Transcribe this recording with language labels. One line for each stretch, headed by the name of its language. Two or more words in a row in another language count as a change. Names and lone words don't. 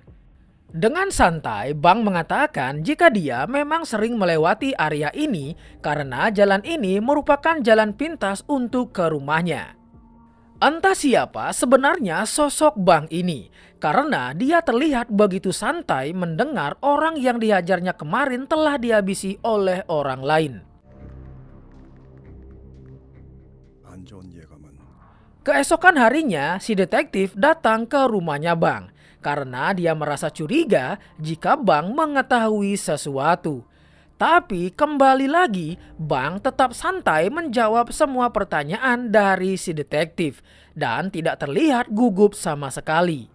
Indonesian: Dengan santai, Bang mengatakan jika dia memang sering melewati area ini karena jalan ini merupakan jalan pintas untuk ke rumahnya. Entah siapa sebenarnya sosok Bang ini, karena dia terlihat begitu santai mendengar orang yang dihajarnya kemarin telah dihabisi oleh orang lain.
Korean: 안 좋은 예감은
Indonesian: Keesokan harinya, si detektif datang ke rumahnya Bang karena dia merasa curiga jika Bang mengetahui sesuatu. Tapi kembali lagi, Bang tetap santai menjawab semua pertanyaan dari si detektif dan tidak terlihat gugup sama sekali.